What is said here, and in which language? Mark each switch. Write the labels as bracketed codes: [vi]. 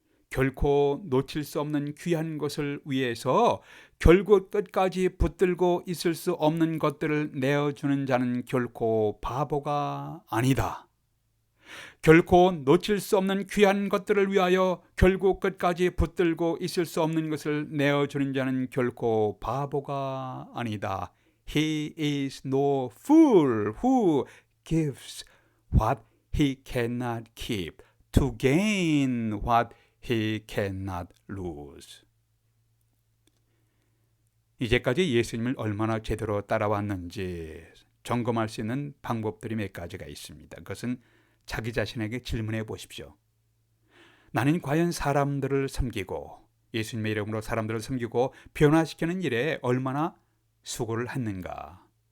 [ko] 결코 놓칠 수 없는 귀한 것을 위해서 결국 끝까지 붙들고 있을 수 없는 것들을 내어주는 자는 결코 바보가 아니다. 결코 놓칠 수 없는 귀한 것들을 위하여 결국 끝까지 붙들고 있을 수 없는 것을 내어주는 자는 결코 바보가 아니다. [en] He is no fool who gives what he cannot keep to gain what he cannot lose. [ko] 이제까지 예수님을 얼마나 제대로 따라왔는지 점검할 수 있는 방법들이 몇 가지가 있습니다. 그것은 자기 자신에게 질문해 보십시오. 나는 과연 사람들을 섬기고 예수님의 이름으로 사람들을 섬기고 변화시키는 일에 얼마나 수고를 했는가?